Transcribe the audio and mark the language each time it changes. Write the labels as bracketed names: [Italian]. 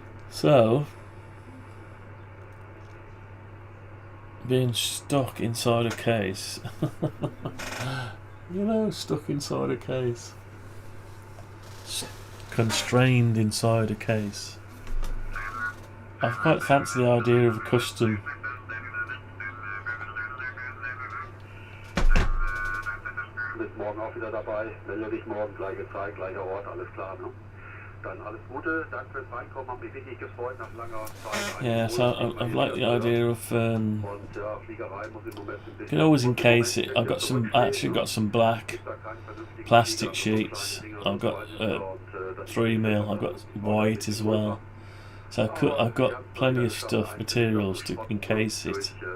[English] So, being stuck inside a case, you know, stuck inside a case, constrained inside a case. I quite fancy the idea of a custom. [German] Bis morgen auch wieder dabei. Melde dich morgen, gleiche Zeit, gleicher Ort, alles klar, ne? Dann alles Gute, danke fürs Reinkommen, hat mich richtig gefreut nach langer Zeit. [English] Yeah, so I like the idea of you can always encase it. I've got some, actually got some black plastic sheets. I've got 3mm. I've got white as well. So I've got plenty of stuff, materials to encase it.